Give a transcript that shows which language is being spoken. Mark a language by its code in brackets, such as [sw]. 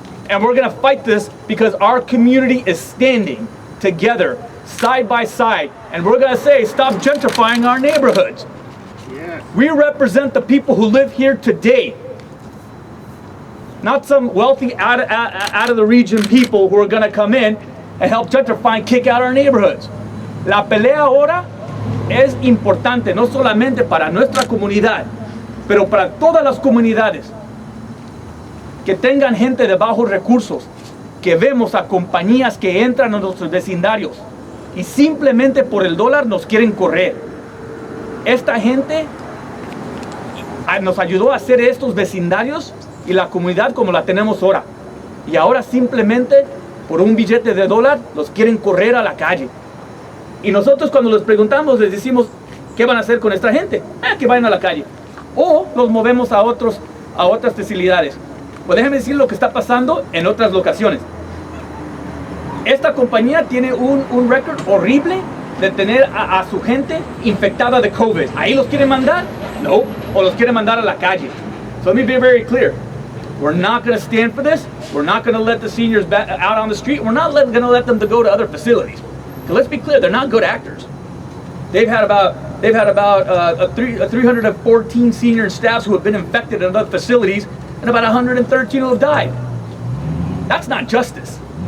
[en] And we're going to fight this because our community is standing together, side by side. And we're going to say, stop gentrifying our neighborhoods. Yes. We represent the people who live here today. Not some wealthy out of the region people who are going to come in and help gentrify and kick out our neighborhoods. [es] La pelea ahora es importante, no solamente para nuestra comunidad, pero para todas las comunidades que tengan gente de bajos recursos, que vemos a compañías que entran a nuestros vecindarios y simplemente por el dólar nos quieren correr. Esta gente nos ayudó a hacer estos vecindarios y la comunidad como la tenemos ahora. Y ahora simplemente por un billete de dólar los quieren correr a la calle. Y nosotros cuando les preguntamos les decimos, ¿qué van a hacer con esta gente? Que vayan a la calle. O los movemos a otras facilidades. Pues déjenme decir lo que está pasando en otras locaciones. Esta compañía tiene un récord horrible de tener a su gente infectada de COVID. ¿Ahí los quieren mandar? No. O los quieren mandar a la calle. [en] So let me be very clear. We're not going to stand for this. We're not going to let the seniors out on the street. We're not going to let them to go to other facilities. Because let's be clear, they're not good actors. They've had about 314 senior staffs who have been infected in other facilities, and about 113 who have died. That's not justice.